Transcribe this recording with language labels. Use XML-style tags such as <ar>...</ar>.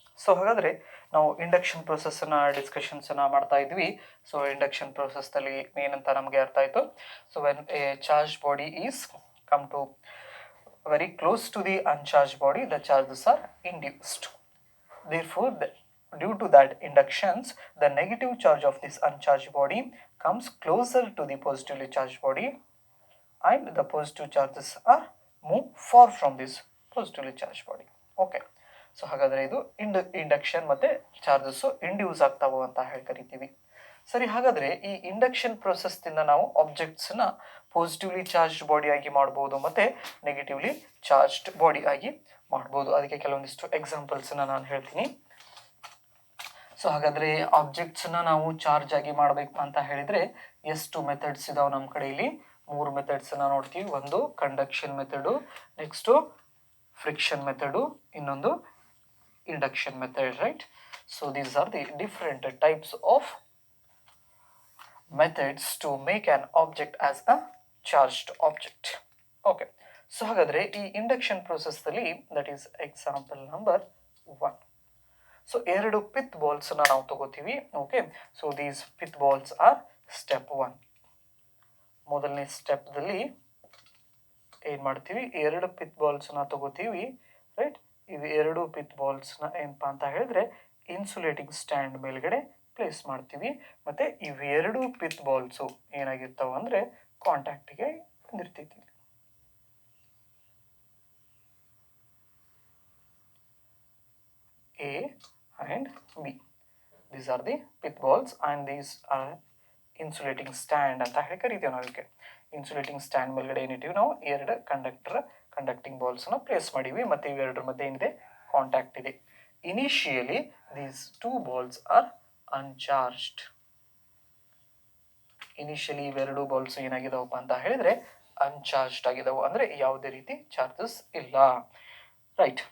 <kn>So ಹಾಗಾದರೆ ನಾವು induction ಪ್ರೊಸೆಸ್ಸನ್ನು ಡಿಸ್ಕಷನ್ಸನ್ನು ಮಾಡ್ತಾ ಇದ್ವಿ. ಸೊ ಇಂಡಕ್ಷನ್ ಪ್ರೊಸೆಸ್ನಲ್ಲಿ ಏನಂತ ನಮಗೆ ಅರ್ಥ ಆಯಿತು.</kn> <en>So when a charge body is come to very close to the uncharge body, the charges are induced. Therefore, due to that inductions, the negative charge of this uncharged body comes closer to the positively charged body, and the positive charges are move far from this positively charged body. Okay.</en> <kn>So ಹಾಗಾದರೆ ಇದು induction ಮತ್ತು charges induce ಆಗ್ತಾವು ಅಂತ ಹೇಳಿ ಕರಿತೀವಿ. ಸರಿ, ಹಾಗಾದರೆ ಈ induction ಪ್ರೊಸೆಸ್ನಿಂದ ನಾವು ಆಬ್ಜೆಕ್ಟ್ಸನ್ನ ಪಾಸಿಟಿವ್ಲಿ ಚಾರ್ಜ್ಡ್ ಬಾಡಿ ಆಗಿ ಮಾಡ್ಬೋದು ಮತ್ತು ನೆಗೆಟಿವ್ಲಿ ಚಾರ್ಜ್ಡ್ ಬಾಡಿ ಆಗಿ ಮಾಡ್ಬೋದು. ಅದಕ್ಕೆ ಕೆಲವೊಂದಿಷ್ಟು ಎಕ್ಸಾಂಪಲ್ಸನ್ನು ನಾನು ಹೇಳ್ತೀನಿ. ಸೊ ಹಾಗಾದರೆ ಆಬ್ಜೆಕ್ಟ್ಸನ್ನ ನಾವು ಚಾರ್ಜ್ ಆಗಿ ಮಾಡಬೇಕು ಅಂತ ಹೇಳಿದರೆ ಎಷ್ಟು ಮೆಥಡ್ಸ್ ಇದಾವೆ ನಮ್ಮ ಕಡೆ? ಇಲ್ಲಿ 3 ಮೆಥಡ್ಸನ್ನು ನೋಡ್ತೀವಿ. ಒಂದು conduction method, next friction method, ಇನ್ನೊಂದು</kn> <en>induction method, right? So these are the different types of methods to make an object as a charged object. Okay.</en> <kn>So ಹಾಗಾದರೆ ಈ induction ಪ್ರೊಸೆಸ್ನಲ್ಲಿ</kn> <en>That is example number 1.</en> <kn>So 2 pith ಬಾಲ್ಸನ್ನು ನಾವು ತಗೋತೀವಿ. Okay.</kn> <en>so these pith balls are step</en> <kn>1. ಮೊದಲನೇ ಸ್ಟೆಪ್ದಲ್ಲಿ ಏನು ಮಾಡ್ತೀವಿ? 2 pith ಬಾಲ್ಸನ್ನು ತಗೋತೀವಿ, right? ಇವು 2 pith ಬಾಲ್ಸ್ನ ಏನಪ್ಪ ಅಂತ ಹೇಳಿದ್ರೆ ಇನ್ಸುಲೇಟಿಂಗ್ ಸ್ಟ್ಯಾಂಡ್ ಮೇಲ್ಗಡೆ ಪ್ಲೇಸ್ ಮಾಡ್ತೀವಿ. ಮತ್ತು ಇವೆರಡು ಪಿತ್ ಬಾಲ್ಸು ಏನಾಗಿರ್ತಾವೆ ಅಂದರೆ ಕಾಂಟ್ಯಾಕ್ಟಿಗೆ ಬಂದಿರ್ತೈತಿ.</kn> <en>A and B. These are the pith balls and these are insulating stand</en> <kn>ಅಂತ ಹೇಳಿ ಕರಿತೀವಿ ನಾವು. ಇದಕ್ಕೆ ಇನ್ಸುಲೇಟಿಂಗ್ ಸ್ಟ್ಯಾಂಡ್ ಮೇಲ್ಗಡೆ ಏನಿಟ್ಟಿವಿ ನಾವು 2 ಕಂಡಕ್ಟಿಂಗ್ ಬಾಲ್ಸ್ನ ಪ್ಲೇಸ್ ಮಾಡೀವಿ ಮತ್ತು ಇವೆರಡರ ಮಧ್ಯೆ ಏನಿದೆ? ಕಾಂಟ್ಯಾಕ್ಟ್ ಇದೆ.</kn> <en>Initially these 2 balls are uncharged.</en> <kn>Initially ಇವೆರಡು ಬಾಲ್ಸ್ ಏನಾಗಿದಾವಪ್ಪ ಅಂತ ಹೇಳಿದರೆ ಅನ್ಚಾರ್ಜ್ಡ್ ಆಗಿದಾವೆ, ಅಂದರೆ ಯಾವುದೇ ರೀತಿ ಚಾರ್ಜಸ್ ಇಲ್ಲ, ರೈಟ್?</kn>